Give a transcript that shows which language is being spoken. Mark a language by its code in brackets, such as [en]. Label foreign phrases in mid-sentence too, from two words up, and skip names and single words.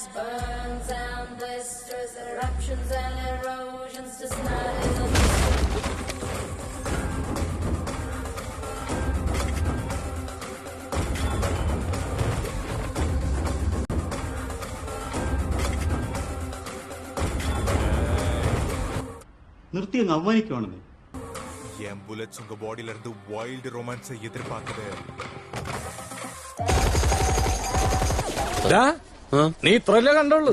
[en] burns and blisters, eruptions and erosions, just not in the [ml] നിർത്തി അങ്ങ് അവമാനിക്കുവാണെന്ന്. [ta] என் புல்லட்ஸ் உங்க பாடியில இருந்து [en] wild romance [ta] எதிர்பார்க்குது. [ml] നീ ഇത്രല്ലേ കണ്ടുള്ളൂ?